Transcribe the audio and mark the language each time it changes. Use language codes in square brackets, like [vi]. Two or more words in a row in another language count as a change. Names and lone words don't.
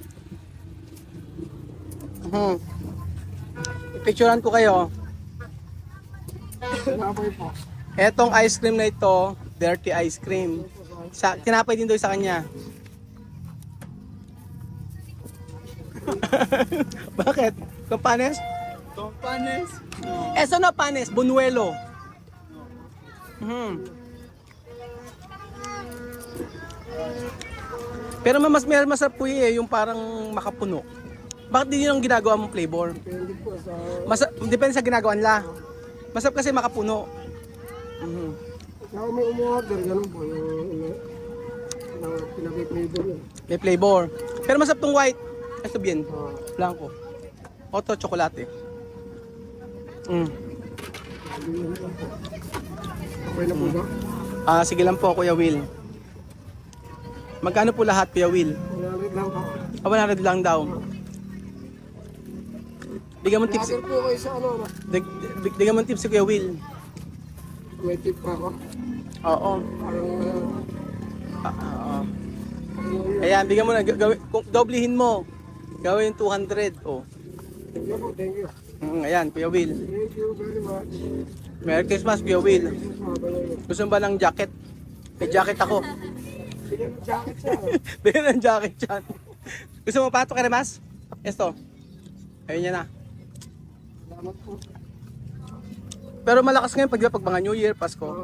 [tl] Picturean ko kayo. Tinapay po. Etong [en] ice cream [tl] na ito, [en] dirty ice cream. [tl] Tinapay din daw sa kanya. Bakit? Kampanes? Tompanes. [es] Eso no panes, bunuelo. [tl] Pero mas masarap po yung parang makapuno. Bakit din yun ang ginagawa mong flavor? Depende po sa... Depende sa ginagawa nila. Masarap kasi makapuno. Ako may umorder, ganun po. Yung pinag-flavor yun. May flavor. Pero masarap tong white. [es] Esto bien. Blanco. Otro chocolate. Mm. [tl] Okay na po ba? Sige lang po, Kuya Will. Magkano po lahat, Kuya Will? 100 lang po. 100 lang daw. Bigyan mo tips. Lager po kayo sa ano, no? Bigyan mo tips si Kuya Will. May tip pa ako. Oo. Parang, Oo. Ayan, bigyan mo na. Kung doblihin mo, gawin 200. Oh. [en] thank you po, thank you. [tl] Ayan, Kuya Will. [en] Thank you very much. Merry Christmas, Kuya Will. [tl] Gusto mo ba ng jacket? May jacket ako. Bigyan mo jacket siya. Bigyan ng jacket yan. Gusto mo pa ito, Keremas? Esto. Ayun yan na. Salamat po. Pero malakas ngayon pag mga New Year, Pasko.